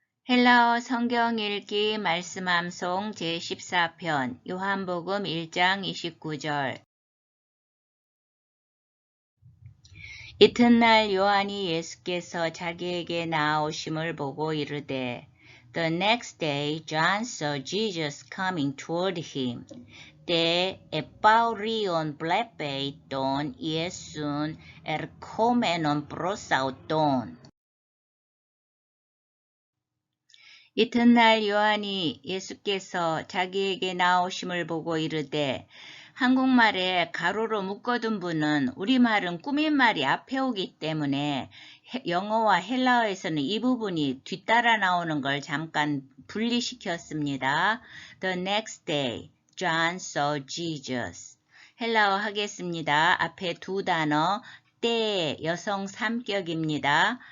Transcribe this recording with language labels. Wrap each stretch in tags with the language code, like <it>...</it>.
<ko>헬라어 성경 읽기 말씀 암송 제14편 요한복음 1장 29절. 이튿날 요한이 예수께서 자기에게 나아오심을 보고 이르되</ko> <en>The next day John saw Jesus coming toward him.</en> <el>때 επαύριον βλέπει τον Ιησούν ερχόμενον προς αυτόν.</el> <ko>이튿날 요한이 예수께서 자기에게 나오심을 보고 이르되, 한국말에 가로로 묶어둔 분은 우리말은 꾸민말이 앞에 오기 때문에 영어와 헬라어에서는 이 부분이 뒤따라 나오는 걸 잠깐 분리시켰습니다.</ko> <en>The next day, John saw Jesus.</en> <ko>헬라어 하겠습니다. 앞에 두 단어, 때 여성 3격입니다.</ko>